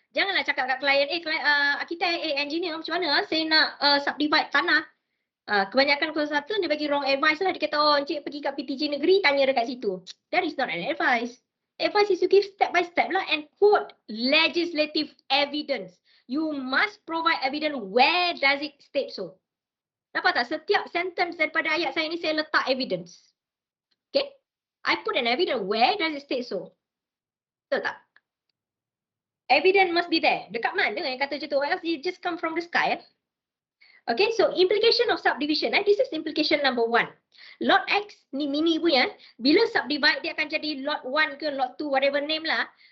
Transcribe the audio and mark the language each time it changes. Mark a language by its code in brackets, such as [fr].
[ms] Janganlah cakap kat client, arkitek, engineer, macam mana saya nak subdivide tanah. Kebanyakan konsultan dia bagi [en] wrong advice [ms] lah. Dia kata, oh encik pergi kat PTJ negeri, tanya dekat situ. [en] That is not an advice. Advice is to give step by step lah and quote legislative evidence. You must provide evidence where does it state so. [ms] Nampak tak? Setiap sentence daripada ayat saya ni saya letak evidence. Okay? [en] I put an evidence where does it state so. [ms] Betul tak? [en] Evidence must be there. [ms] Dekat mana yang kata macam tu? [en] Or else it just come from the sky. Okay, so implication of subdivision. This is implication number 1. [ms] Lot X ni mini punya. Bila subdivide dia akan jadi lot 1 ke lot 2, [en] whatever name [ms] lah.